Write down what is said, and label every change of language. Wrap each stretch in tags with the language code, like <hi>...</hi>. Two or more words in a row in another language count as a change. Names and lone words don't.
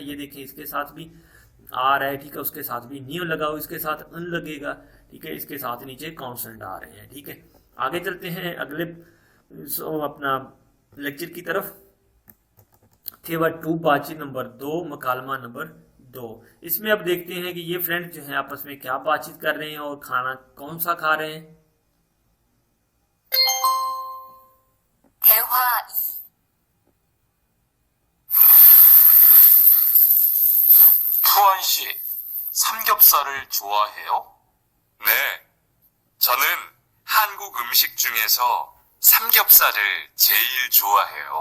<hi>ये देखिए इसके साथ भी आ रहा है, ठीक है, उसके साथ भी नियन लगाओ, इसके साथ अन लगेगा, ठीक है, इसके साथ नीचे कॉन्स्टेंट आ रहे हैं। ठीक है, आगे चलते हैं अगले अपना लेक्चर की तरफ। थेवर 2 बातचीत नंबर 2, मकालमा नंबर 2। इसमें अब देखते हैं कि ये फ्रेंड जो है आपस में क्या बातचीत कर रहे हैं और खाना कौन सा खा रहे हैं।</hi> <ko>대화 2. 푸원 씨, 삼겹살을 좋아해요? 네, 저는 한국 음식 중에서 삼겹살을 제일 좋아해요.</ko>